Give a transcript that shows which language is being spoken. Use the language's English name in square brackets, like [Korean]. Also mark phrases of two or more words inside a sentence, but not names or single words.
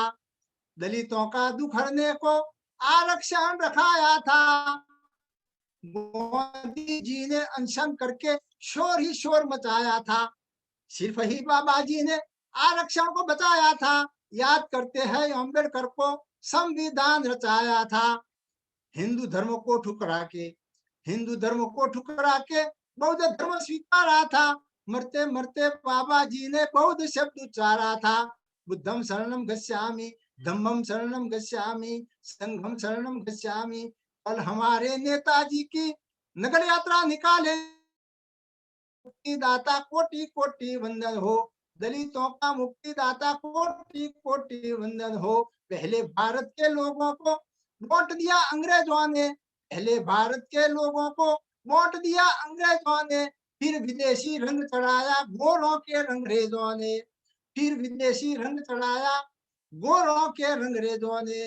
[Hindi] दलितों का दुख हरने को आरक्षण रखाया था, मोदी जी ने अनशन करके शोर ही शोर मचाया था, सिर्फ ही बाबा जी ने आरक्षण को बचाया था। याद करते हैं अम्बेडकर को संविधान रचाया था। हिंदू धर्म को ठुकरा के बौद्ध धर्म स्वीकारा था, मरते मरते बाबा जी ने बौद्ध शब्द उच्चारा था। [Pali] बुद्धम शरणम गच्छामि, धम्मम शरणम गच्छामि, संघम शरणम गच्छामि। [Hindi] कल हमारे नेताजी की नगर यात्रा निकाले, मुक्तिदाता कोटि कोटि वंदन हो, दलितों का मुक्तिदाता कोटि कोटि वंदन हो। पहले भारत के लोगों को वोट दिया अंग्रेजों ने, पहले भारत के लोगों को वोट दिया अंग्रेजों ने, फिर विदेशी रंग चढ़ाया गोरों के रंगरेजों ने, फिर विदेशी रंग चढ़ाया गोरों के रंगरेजों ने।